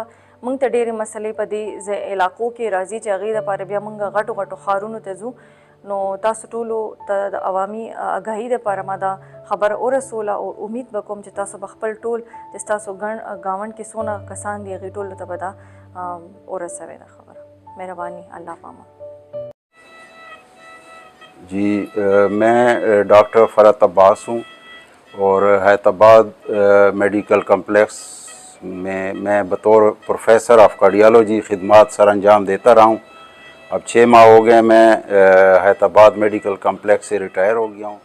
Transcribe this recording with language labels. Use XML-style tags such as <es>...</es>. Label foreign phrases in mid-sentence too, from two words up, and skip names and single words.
<ps>موږ ته ډېرې مسلې په دې علاقو کې راځي چې هغې دپاره بیا موږ غټو غټو ښارونو ته ځو نو تاسو ټولو ته د عوامي آګاهي دپاره ما دا خبره ورسوله او امید به کوم چې تاسو به خپل ټول چې ستاسو ګاونډ کې څونه کسان دي هغې ټولو ته به دا ورسوئ دا خبره. مهرباني الله پامان.</ps> <ur>جی میں ڈاکٹر فرحت عباس ہوں اور حیدرآباد میڈیکل کمپلیکس میں میں بطور</ur> <en>professor of cardiology</en> <ur>خدمت سر انجام دیتا رہا ہوں. اب 6 ماہ ہو گئے میں حیدرآباد میڈیکل کمپلیکس سے ریٹائر ہو گیا ہوں.</ur>